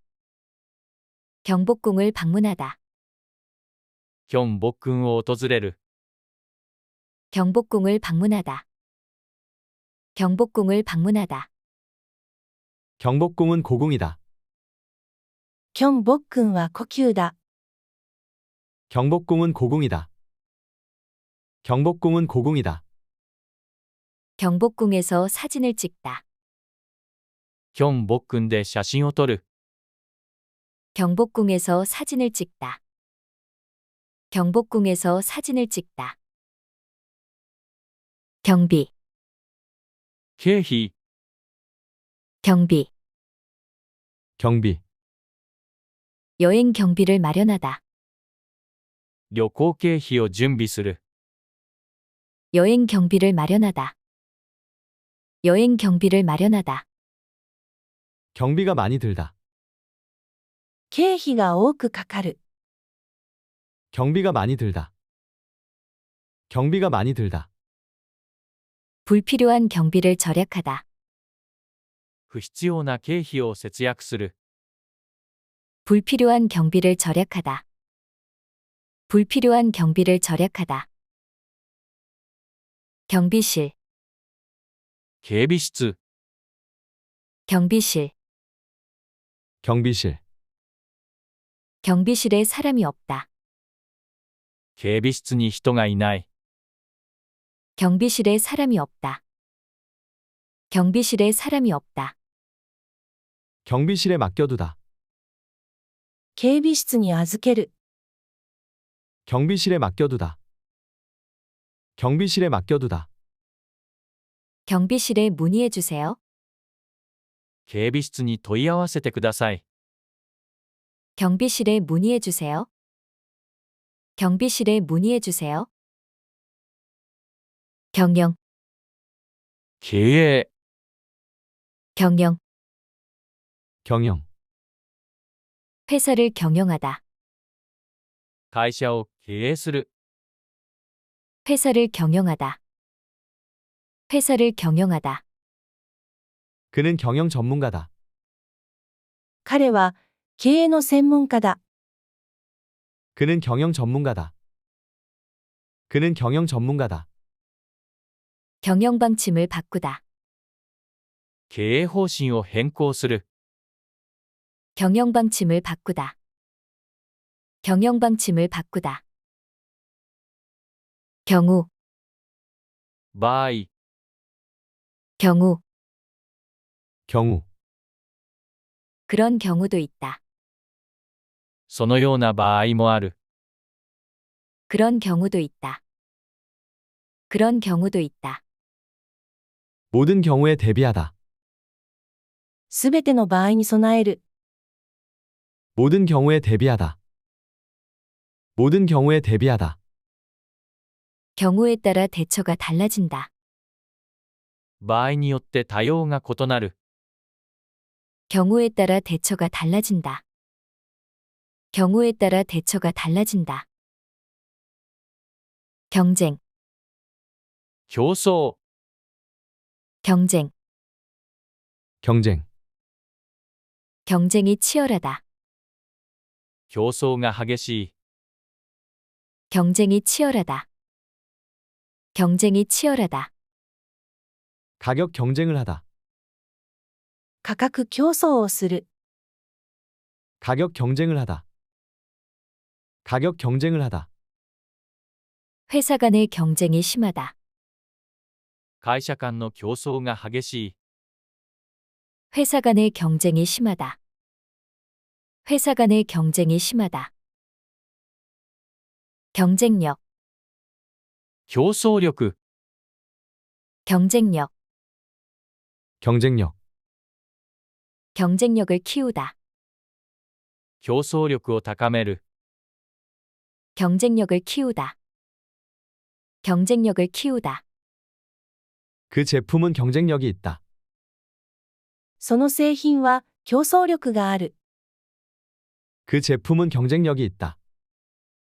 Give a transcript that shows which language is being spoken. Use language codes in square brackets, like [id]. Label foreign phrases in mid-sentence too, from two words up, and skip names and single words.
[ko] 경복궁을 방문하다. [ja] ヒョンボックンを訪れる。 [ko] 경복궁을 방문하다. 경복궁을 방문하다. 경복궁은 고궁이다. [ja] キョンボックンは故宮だ。 [ko] 경복궁은 고궁이다. 경복궁은 고궁이다. 경복궁에서 사진을 찍다. [ja] ヒョンボックンで写真を撮る。 [ko] 경복궁에서 사진을 찍다. 경복궁에서 사진을 찍다. 경비, [ja] 経費、 [ko] 경비, 경비, 여행 경비를 마련하다. [ja] 旅行経費を準備する。 [ko] 여행 경비를 마련하다. 여행 경비를 마련하다. 경비가 많이 들다. [ja] 経費が多くかかる。 [ko] 경비가 많이 들다. 경비가 많이 들다. 불필요한 경비를 절약하다. [ja] 不必要な経費を節約する。 [ko] 불필요한 경비를 절약하다. 불필요한 경비를 절약하다. 경비실, [ja] 警備室、 [ko] 경비실, 경비실, 경비실에 사람이 없다. [ja] 警備室に人がいない。 [ko] 경비실에 사람이 없다. 경비실에 사람이 없다. 경비실에 맡겨두다. [ja] 警備室に預ける。 [ko] 경비실에 맡겨두다. 경비실에 맡겨두다. 경비실에 문의해 주세요. [ja] 警備室に問い合わせてください。 [ko] 경비실에 문의해 주세요. 경비실에 문의해 주세요. 경영, [ja] 経営、 [ko] 경영, 경영, 회사를 경영하다. [ja] 会社を経営する。 [ko] 회사를 경영하다. 회사를 경영하다. 그는 경영 전문가다. [ja] 彼は経営の専門家だ。 [ko] 그는 경영 전문가다. 그는 경영 전문가다. 경영 방침을 바꾸다. [ja] 経営方針を変更する。 [ko] 경영 방침을 바꾸다. 경영 방침을 바꾸다. 경우, [ja] 場合、 [ko] 경우, 경우, 그런 경우도 있다. [ja] そのような場合もある。 [ko] 그런 경우도 있다. 그런 경우도 있다. 모든 경우에 대비하다. [ja] すべての場合に備える。 [ko] 모든 경우에 대비하다. 모든 경우에 대비하다. 경우에 따라 대처가 달라진다. [ja] 場合によって対応が異なる。 [ko] 경우에 따라 대처가 달라진다. 경우에 따라 대처가 달라진다. 경쟁, [ja] 競争、 [ko] 경쟁, 경쟁, 경쟁이 치열하다. [ja] 競争が激しい。 [ko] 경쟁이 치열하다. 경쟁이 치열하다. 가격 경쟁을 하다. [ja] 価格競争をする。 [ko] 가격 경쟁을 하다. 가격 경쟁을 하다. 회사 간의 경쟁이 심하다. [ja] 会社間の競争が激しい。 [ko] 회사 간의 경쟁이 심하다. 회사 간의 경쟁이 심하다. 경쟁력, [ja] 競争力、 [ko] 경쟁력, 경쟁력, 경쟁력을 키우다. [ja] 競争力を高める。 [ko] 경쟁력을 키우다. 경쟁력을 키우다. 그 제품은 경쟁력이 있다. [ja] その製品は競争力がある。 [ko] 그 제품은 경쟁력이 있다.